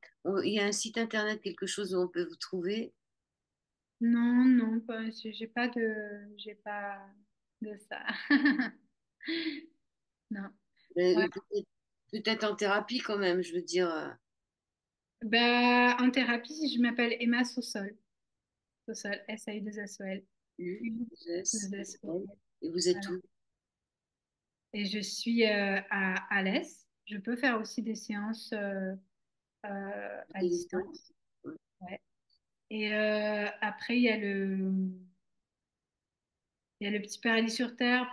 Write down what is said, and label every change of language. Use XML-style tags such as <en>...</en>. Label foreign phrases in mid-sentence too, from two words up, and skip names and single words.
<fr>Il y a un site internet, quelque chose où on peut vous trouver. Non, non, j'ai pas de ça. Non. Ouais. Peut-être en thérapie quand même, je veux dire. Bah, en thérapie, je m'appelle Emma Sossol. Sossol, S-A-U-2-S-O-L. U-S, U-2-S-O-L. et vous êtes Voilà. où? Et je suis à Alès. Je peux faire aussi des séances à Téléphone. distance. Ouais. Ouais. Et après, il y a le petit paradis sur Terre.</fr>